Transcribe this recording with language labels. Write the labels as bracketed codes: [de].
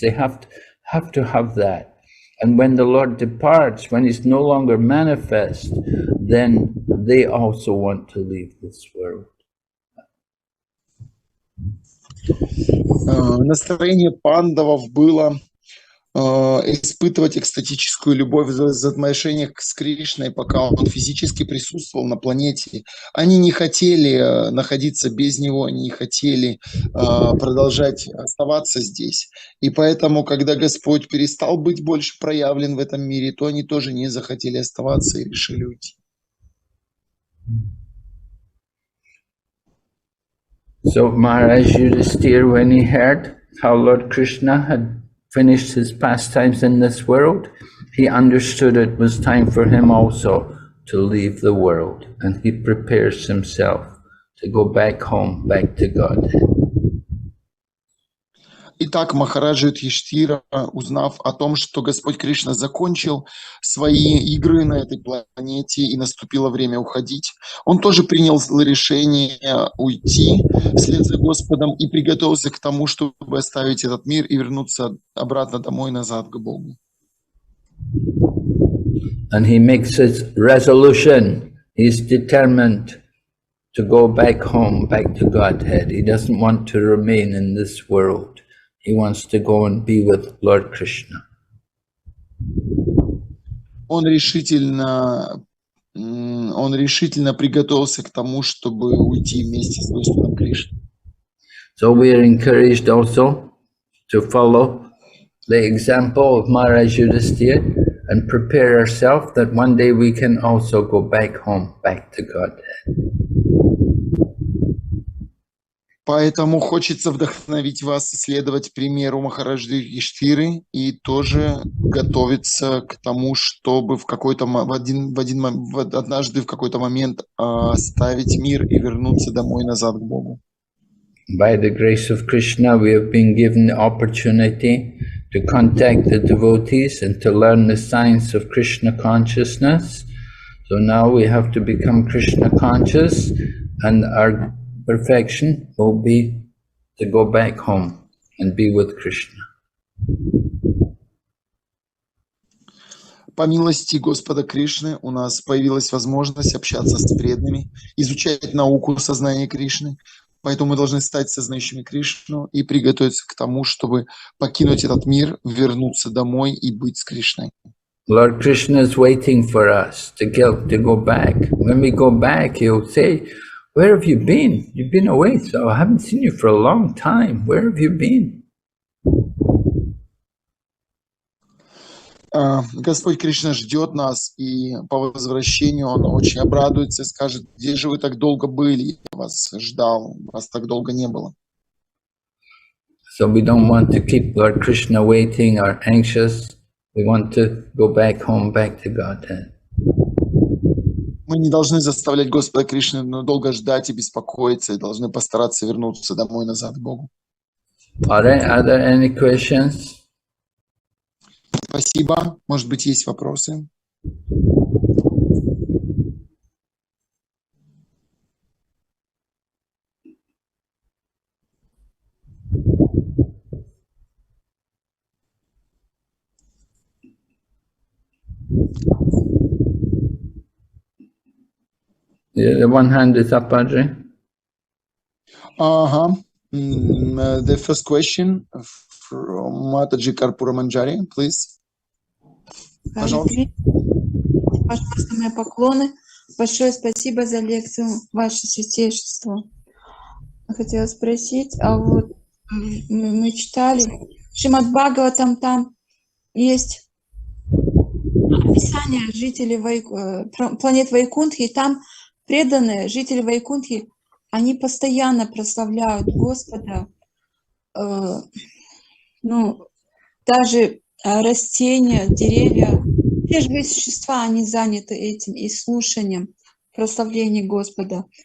[en] They have to have that. And when the Lord departs, when he's no longer manifest, then they also want to leave this world. [ru] Настроение пандавов было испытывать экстатическую любовь в взаимоотношениях с Кришной, пока он физически присутствовал на планете. Они не хотели находиться без него, они не хотели продолжать оставаться здесь. И поэтому, когда Господь перестал быть больше проявлен в этом мире, то они тоже не захотели оставаться и решили уйти. [en] So Maharaj Yudhisthira, when he heard how Lord Krishna had finished his pastimes in this world, he understood it was time for him also to leave the world, and he prepares himself to go back home, back to Godhead. [ru] Итак, Махараджа Юдхиштхира, узнав о том, что Господь Кришна закончил свои игры на этой планете и наступило время уходить, он тоже принял решение уйти вслед за Господом и приготовился к тому, чтобы оставить этот мир и вернуться обратно домой, назад к Богу. [en] And he makes his resolution. He's determined to go back home, back to Godhead. He doesn't want to remain in this world. He wants to go and be with Lord Krishna. [ru] Он решительно приготовился к тому, чтобы уйти вместе с Господом Кришной. [en] So we are encouraged also to follow the example of Maharaj Yudhisthira and prepare ourselves that one day we can also go back home, back to Godhead. [ru] Поэтому хочется вдохновить вас следовать примеру Махараджи Юдхиштхиры и тоже готовиться к тому, чтобы однажды в какой-то момент оставить мир и вернуться домой, назад к Богу. [en] By the grace of Krishna, we have been given the opportunity to contact the devotees and to learn the science of Krishna consciousness. So now we have to become Krishna conscious, and our perfection will be to go back home and be with Krishna. [ru] По милости Господа Кришны у нас появилась возможность общаться с преданными, изучать науку сознания Кришны. Поэтому мы должны стать сознающими Кришну и приготовиться к тому, чтобы покинуть этот мир, вернуться домой и быть с Кришной. [en] Lord Krishna is waiting for us to go back. When we go back, he'll say, "Where have you been? You've been away, so I haven't seen you for a long time. Where have you been?" [ru] Господь Кришна ждет нас, и по возвращению Он очень обрадуется и скажет: где же вы так долго были? Я вас ждал, вас так долго не было. [en] So we don't want to keep Lord Krishna waiting or anxious. We want to go back home, back to Godhead. [ru] Мы не должны заставлять Господа Кришну долго ждать и беспокоиться, и должны постараться вернуться домой, назад к Богу. [en] Are there any questions? [ru] Спасибо. Может быть, есть вопросы? [en] Yeah, the one hand is up, Audrey. The first question from Mataji Karpura Manjari, please. [ru] Пожалуйста. Пожалуйста, мои поклоны. Большое спасибо за лекцию, ваше святейшество. Хотела спросить, а вот мы читали Шримад Бхагаватам, там есть описание жителей планет Вайкунтхи, и там преданные жители Вайкунтхи, они постоянно прославляют Господа, даже растения, деревья, все живые существа, они заняты этим и слушанием прославления Господа.